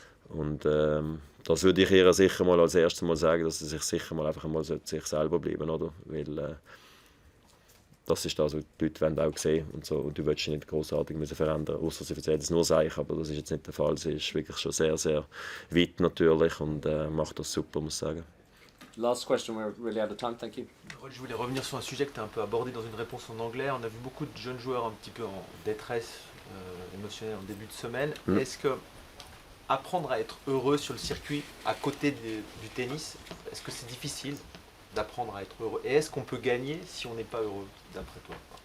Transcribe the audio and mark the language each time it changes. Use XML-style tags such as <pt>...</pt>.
<de>Und das würde ich ihr sicher mal als erstes mal sagen, dass sie sich sicher mal einfach mal sich selber bleiben, oder? Weil das ist das, was die Leute wollen auch sehen und so. Und du willst dich nicht großartig verändern, außer sie erzählen es nur sich, aber das ist jetzt nicht der Fall. Sie ist wirklich schon sehr, sehr weit natürlich und macht das super, muss ich sagen.</de> <en>Last question, we're really out of time, thank you.</en> <fr>Je voulais revenir sur un sujet que tu as un peu abordé dans une réponse en anglais. On a vu beaucoup de jeunes joueurs un petit peu en détresse émotionnelle en début de semaine. Est-ce que apprendre à être heureux sur le circuit à côté du tennis, est-ce que c'est difficile d'apprendre à être heureux? Et est-ce qu'on peut gagner si on n'est pas heureux, d'après toi?</fr>